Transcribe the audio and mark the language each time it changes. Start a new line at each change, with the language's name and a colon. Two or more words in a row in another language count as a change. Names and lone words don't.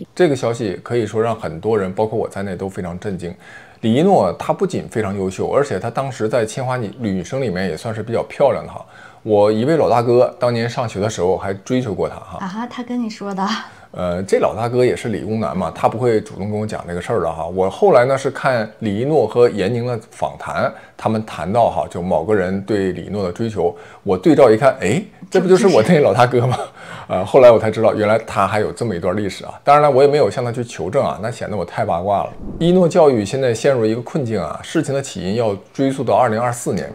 Chinese: 這個消息可以說讓很多人，包括我在內都非常震驚。李一諾她不僅非常優秀，而且她當時在清華女生裡面也算是比較漂亮的哈。我一位老大哥當年上學的時候還追求過她哈。啊，他跟你說的？這老大哥也是理工男嘛，他不會主動跟我講這個事兒的哈。我後來呢是看李一諾和閻寧的訪談，他們談到哈，就某個人對李一諾的追求，我對照一看，哎，這不就是我那老大哥嗎？後來我才知道，原來他還有這麼一段歷史啊。當然了，我也沒有向他去求證啊，那顯得我太八卦了。一諾教育現在陷入一個困境啊，事情的起因要追溯到2024年。